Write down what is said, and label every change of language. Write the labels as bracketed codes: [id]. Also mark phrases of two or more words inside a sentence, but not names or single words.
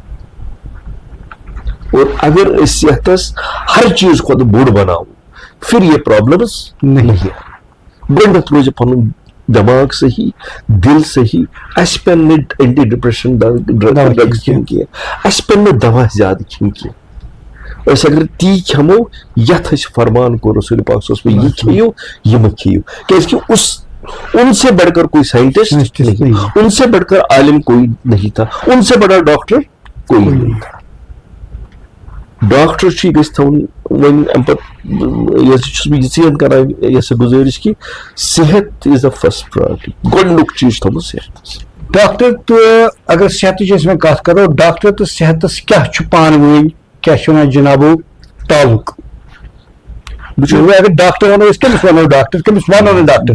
[ur] اور اگر اس صحتس ہر چیز کو بوڑ بناؤ پھر یہ پرابلمس نہیں ہے [ks] گۄڈنیٚتھ روزِ پنُن دماغ صحیح دل صحیح اَسہِ پٮ۪ن نہٕ اینٹی [en] depression drugs [ks] کھیٚنۍ کینٛہہ اَسہِ پٮ۪ن نہٕ دوا زیادٕ کھیٚنۍ کینٛہہ أسۍ اگر تی کھٮ۪مو یتھ أسۍ فرمان کوٚر رسول پاک [ar] صلی اللہ علیہ وسلم [ks] یہ کھیٚیِو یہِ مہٕ کھیٚیِو کیازِ کہ [ur] ان سے بڑھ کر کوئی سائنٹسٹ نہیں ان سے بڑھ کر عالم کوئی نہیں تھا ان سے بڑا ڈاکٹر کوئی نہیں تھا [ks] ڈاکٹر چھُ گژھِ تھاوُن وۄنۍ امہِ پتہٕ چھُس بہٕ یژھان کران یۄس گُزٲرِش کہِ صحت [en] is the first priority [ks] گۄڈنیُک چیٖز چھُ تھوٚمُت صحتس ڈاکٹر تہٕ اگر صحتٕچ أسۍ وۄنۍ کتھ کرو ڈاکٹر تہٕ صحتس کیاہ چھُ پانہٕ ؤنۍ کیاہ چھِ ونان جنابو تعلق اگر ڈاکٹر ونو أسۍ کٔمِس ونو ڈاکٹر کٔمِس ونو نہٕ ڈاکٹر